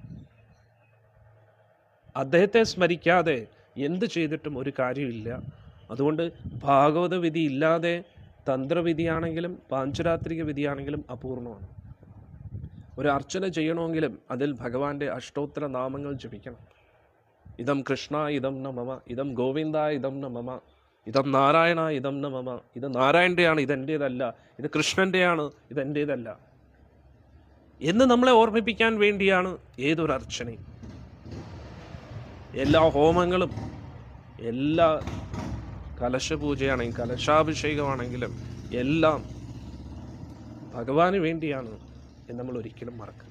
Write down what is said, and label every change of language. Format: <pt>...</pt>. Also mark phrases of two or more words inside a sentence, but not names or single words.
<ml>അദ്ദേഹത്തെ സ്മരിക്കാതെ എന്ത് ചെയ്തിട്ടും ഒരു കാര്യമില്ല. അതുകൊണ്ട് ഭാഗവത വിധി ഇല്ലാതെ തന്ത്രവിധിയാണെങ്കിലും പാഞ്ചരാത്രിക വിധിയാണെങ്കിലും അപൂർണമാണ്. ഒരു അർച്ചന ചെയ്യണമെങ്കിലും അതിൽ ഭഗവാന്റെ അഷ്ടോത്തര നാമങ്ങൾ ജപിക്കണം.</ml> <sa>ഇതം കൃഷ്ണ ഇതം ന മമ, ഇതം ഗോവിന്ദ ഇതം ന മമ, ഇതം നാരായണ ഇതം ന മമ.</sa> <ml>ഇത് നാരായണൻ്റെയാണ്, ഇതെൻ്റേതല്ല. ഇത് കൃഷ്ണൻ്റെയാണ്, ഇതെൻ്റേതല്ല എന്ന് നമ്മളെ ഓർമ്മിപ്പിക്കാൻ വേണ്ടിയാണ് ഏതൊരു അർച്ചനയും. എല്ലാ ഹോമങ്ങളും, എല്ലാ കലശപൂജയാണെങ്കിലും കലശാഭിഷേകമാണെങ്കിലും എല്ലാം ഭഗവാന് വേണ്ടിയാണ് എന്ന് നമ്മൾ ഒരിക്കലും മറക്കരുത്.</ml>